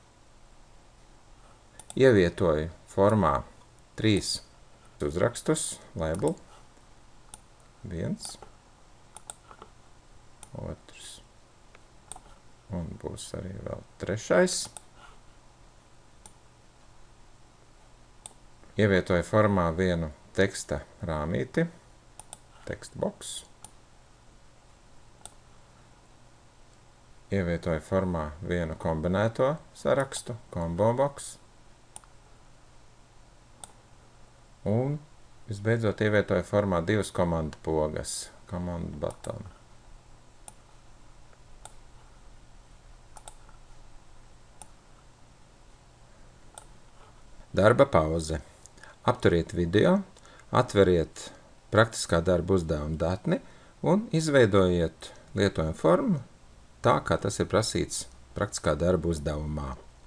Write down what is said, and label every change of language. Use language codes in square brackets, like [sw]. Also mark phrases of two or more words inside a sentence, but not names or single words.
[lv] Ievietoju formā 3 uzrakstus, label, 1, 2, un būs arī vēl 3. Ievietoju formā vienu teksta rāmīti, [en] text box. [lv] Ievietoju formā vienu kombinēto sarakstu, [en] combo box. [lv] Un visbeidzot ievietoju formā 2 komandu pogas, [en] command button. [lv] Darba pauze. Apturiet video, atveriet praktiskā darba uzdevuma datni un izveidojiet lietojumu formu tā, kā tas ir prasīts praktiskā darba uzdevumā.